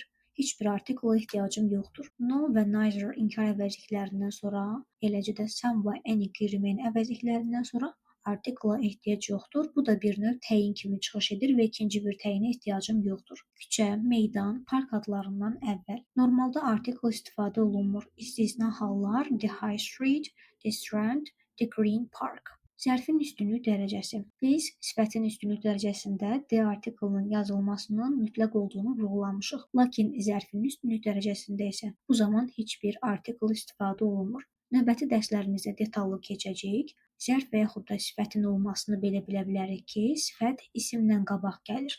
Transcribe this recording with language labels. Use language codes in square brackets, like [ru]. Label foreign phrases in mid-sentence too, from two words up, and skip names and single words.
[az] Heç bir artikla ehtiyacım yoxdur. No və neither inkar əvəzliklərindən sonra, eləcə də some və any qeyri-müəyyən əvəzliklərindən sonra artikla ehtiyac yoxdur. Bu da bir növ təyin kimi çıxış edir və ikinci bir təyinə ehtiyacım yoxdur. Küçə, meydan, park adlarından əvvəl. Normalda artikl istifadə olunmur. İstisna hallar [en] the high street, the strand, the green park. [az] Zərfin üstünlük dərəcəsi. Biz sifətin üstünlük dərəcəsində D artiklının yazılmasının mütləq olduğunu vurğulamışıq. Lakin zərfin üstünlük dərəcəsində isə bu zaman heç bir artikl istifadə olunmur. Növbəti dərslərimizdə detallı keçəcəyik. Zərf və yaxud da sifətin olmasını belə bilə bilərik ki, sifət isimlə qabaq gəlir.